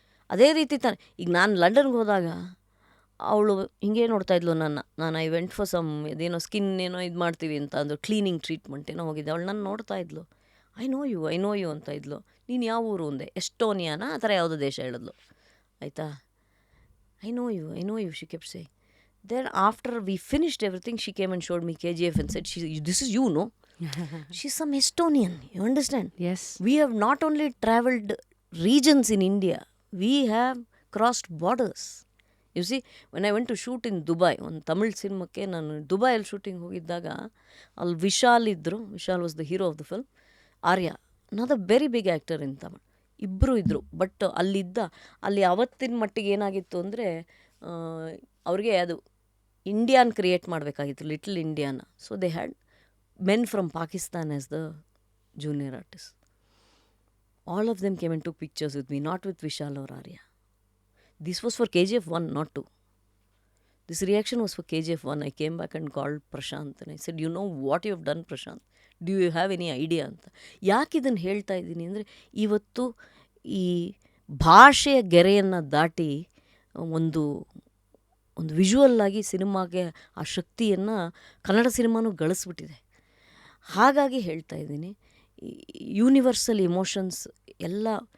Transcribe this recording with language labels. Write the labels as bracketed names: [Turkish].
[Kannada] ಅದೇ ರೀತಿ ತಾನೆ ಈಗ ನಾನು ಲಂಡನ್ಗೆ ಹೋದಾಗ ಅವಳು ಹಿಂಗೆ ನೋಡ್ತಾಯಿದ್ಲು ನಾನು [English] I went for some [Kannada] ಇದೇನೋ ಸ್ಕಿನ್ ಏನೋ ಇದು ಮಾಡ್ತೀವಿ ಅಂತ ಅಂದರು, ಕ್ಲೀನಿಂಗ್ ಟ್ರೀಟ್ಮೆಂಟ್ ಏನೋ ಹೋಗಿದ್ದೆ. ಅವಳು ನಾನು ನೋಡ್ತಾಯಿದ್ಲು, [English] I know you [Kannada] ಅಂತ ಇದ್ಲು. ನೀನು ಯಾವ ಊರು ಅಂದೆ, ಎಸ್ಟೋನಿಯಾನ ಆ ಥರ ಯಾವುದೋ ದೇಶ ಹೇಳಿದ್ಲು. [English] ಆಯಿತಾ, I know you she kept say. Then after we finished everything, she came and showed me KGF and said, this is you, no? She's some Estonian, you understand? Yes. We have not only travelled regions in India, we have crossed borders. You see, when I went to shoot in Dubai, [Kannada] ಒಂದು ತಮಿಳ್ ಸಿನಿಮಾಕ್ಕೆ ನಾನು ದುಬೈಯಲ್ಲಿ shooting ಹೋಗಿದ್ದಾಗ, ಅಲ್ಲಿ ವಿಶಾಲ್ ಇದ್ದರು. [English] Vishal was the hero of the film. Arya, not a very big actor in Tamil, [Kannada] ಇಬ್ಬರು ಇದ್ದರು. But ಅಲ್ಲಿ ಅವತ್ತಿನ ಮಟ್ಟಿಗೆ ಏನಾಗಿತ್ತು ಅಂದರೆ, ಅವ್ರಿಗೆ ಅದು ಇಂಡಿಯಾನ್ ಕ್ರಿಯೇಟ್ ಮಾಡಬೇಕಾಗಿತ್ತು, little ಇಂಡಿಯಾನ. [English] So they had men from Pakistan as the junior artist. All of them came and took pictures with me, not with Vishal or Arya. This was for KGF 1, not 2. This reaction was for KGF 1. I came back and called Prashant and I said, you know what you have done, Prashant? Do you have any idea ಅಂತ. [Kannada] ಯಾಕೆ ಇದನ್ನು ಹೇಳ್ತಾ ಇದ್ದೀನಿ ಅಂದರೆ, ಇವತ್ತು ಈ ಭಾಷೆಯ ಗೆರೆಯನ್ನು ದಾಟಿ ಒಂದು ವಿಜುವಲ್ ಆಗಿ ಸಿನಿಮಾಗೆ ಆ ಶಕ್ತಿಯನ್ನು ಕನ್ನಡ ಸಿನಿಮಾನೂ ಗಳಿಸ್ಬಿಟ್ಟಿದೆ. ಹಾಗಾಗಿ ಹೇಳ್ತಾ ಇದ್ದೀನಿ, ಯೂನಿವರ್ಸಲ್ ಇಮೋಷನ್ಸ್ ಎಲ್ಲ.